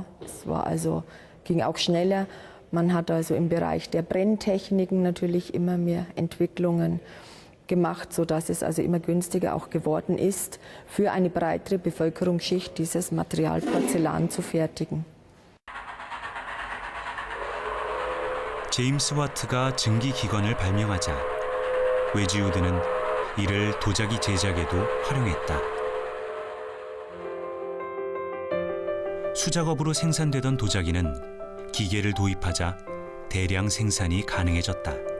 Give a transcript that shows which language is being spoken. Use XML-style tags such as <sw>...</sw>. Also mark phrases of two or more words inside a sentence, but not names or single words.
<de>Es war also, ging auch schneller. Man hat also im Bereich der Brenntechniken natürlich immer mehr Entwicklungen gemacht, sodass es also immer günstiger auch geworden ist, für eine breitere Bevölkerungsschicht dieses Material Porzellan zu fertigen.</de> <ko>제임스 와트가 증기 기관을 발명하자 웨지우드는 이를 도자기 제작에도 활용했다. 수작업으로 생산되던 도자기는 기계를 도입하자 대량 생산이 가능해졌다.</ko>